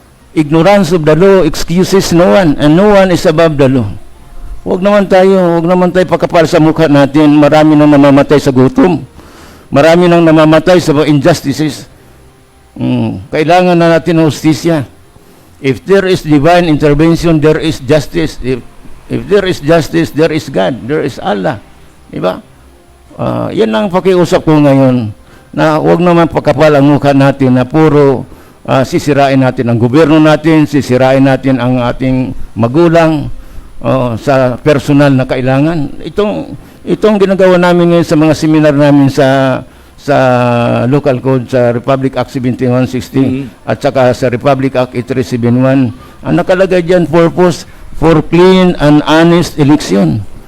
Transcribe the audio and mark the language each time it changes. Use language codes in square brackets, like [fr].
[en] Ignorance of the law excuses no one, and no one is above the law. [tl] Huwag naman tayo pakapal sa mukha natin. Marami nang namamatay sa gutom. Marami nang namamatay sa injustices. Kailangan na natin ng hustisya. [en] If there is divine intervention, there is justice. If there is justice, there is God, there is Allah. [tl] Diba? Yan ang pakiusap ko ngayon, na huwag naman pakapal ang mukha natin na puro sisirain natin ang gobyerno natin, sisirain natin ang ating magulang sa personal na kailangan. Itong ginagawa namin ngayon sa mga seminar namin sa local code, sa Republic Act 7160 at saka sa Republic Act 8371, ang nakalagay dyan, [en] purpose for clean and honest election.